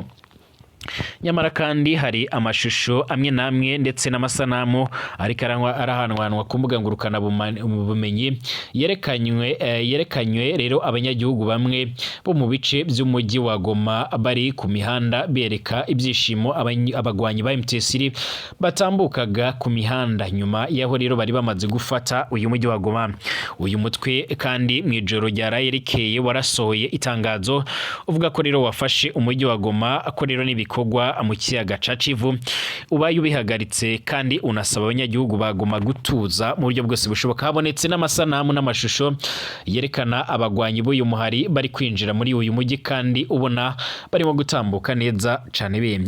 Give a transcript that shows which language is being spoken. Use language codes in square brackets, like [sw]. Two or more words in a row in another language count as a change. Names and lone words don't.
[rn] Nyamara kandi hari amashusho amwe namwe ndetse n'amasanamu ariko arahanwanwa ku mbuga ngurukana bumenyi yerekanywe rero abanyagihugu bamwe bo mu bice by'umujyi wa Goma bari ku mihanda bereka ibyishimo abagwanyi ba M23 batambukaga ku mihanda nyuma yaho rero bari bamaze gufata uyu mujyi wa Goma. Uyu mutwe kandi mu ijoro ryarayerekeye warasohoye itangazo uvuga ko rero wafashe umujyi wa Goma, ko rero bikorwa mu kiyaga ca Kivu ubaye ubihagaritse, kandi unasaba abanyagihugu bagoma gutuza mu buryo bwose bushoboka. Habonetse n'amasanamu n'amashusho yerekana abagwanyi b'uyu muhari bari kwinjira muri uyu mujyi kandi ubona barimo gutambuka neza cane bemye.